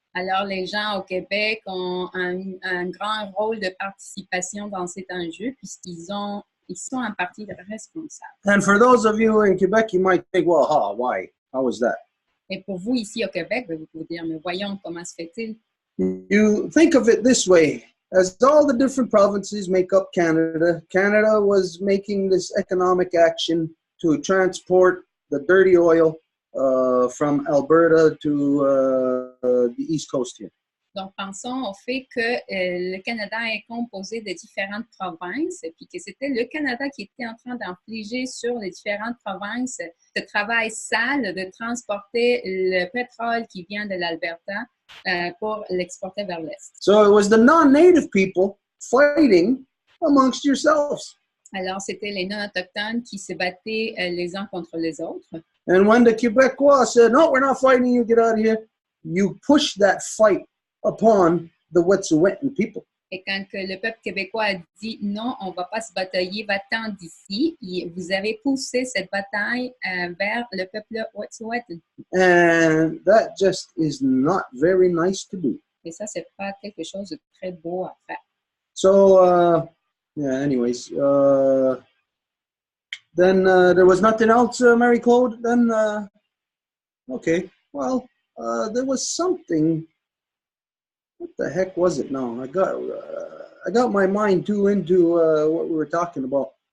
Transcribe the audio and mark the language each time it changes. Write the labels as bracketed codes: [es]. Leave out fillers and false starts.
[fr] Alors, les gens au Québec ont un grand rôle de participation dans cet enjeu puisqu'ils sont en partie responsables. [en] And for those of you in Quebec, you might think, well, why? How was that? [fr] Et pour vous ici au Québec, vous pouvez dire, mais voyons comment se fait-il? [en] You think of it this way. As all the different provinces make up Canada, Canada was making this economic action to transport the dirty oil from Alberta to the East Coast here. [fr] Donc, pensons au fait que le Canada est composé de différentes provinces, puis que c'était le Canada qui était en train d'infliger sur les différentes provinces ce travail sale de transporter le pétrole qui vient de l'Alberta pour l'exporter vers l'Est. [en] So it was the non-native people fighting amongst yourselves. [fr] Alors, c'était les non-autochtones qui se battaient les uns contre les autres. [en] And when the Quebecois said, no, we're not fighting you, get out of here, you pushed that fight upon the Wet'suwet'en people. [fr] Et quand que le peuple québécois a dit non, on ne va pas se batailler, va-t'en d'ici, vous avez poussé cette bataille vers le peuple Wet'suwet'en. [en] And that just is not very nice to do. [fr] Et ça, c'est pas quelque chose de très beau à faire. [en] So, yeah, anyways, then there was nothing else, Marie-Claude? Then, okay, well, there was something. What the heck was it now? I got my mind too into what we were talking about.